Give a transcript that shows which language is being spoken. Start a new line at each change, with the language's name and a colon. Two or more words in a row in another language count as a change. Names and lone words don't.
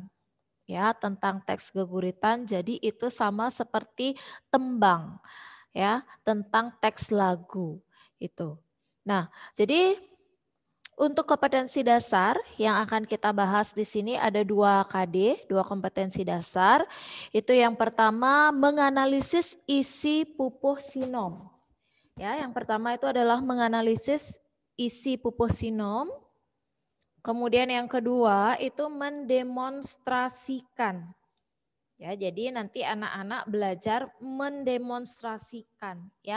Indonesian: Ya, tentang teks geguritan. Jadi itu sama seperti tembang. Ya, tentang teks lagu itu. Nah, jadi Untuk kompetensi dasar yang akan kita bahas di sini ada 2 KD, 2 kompetensi dasar. Itu yang pertama menganalisis isi pupuh sinom. Ya, yang pertama itu adalah menganalisis isi pupuh sinom. Kemudian yang kedua itu mendemonstrasikan. Ya, jadi nanti anak-anak belajar mendemonstrasikan, ya.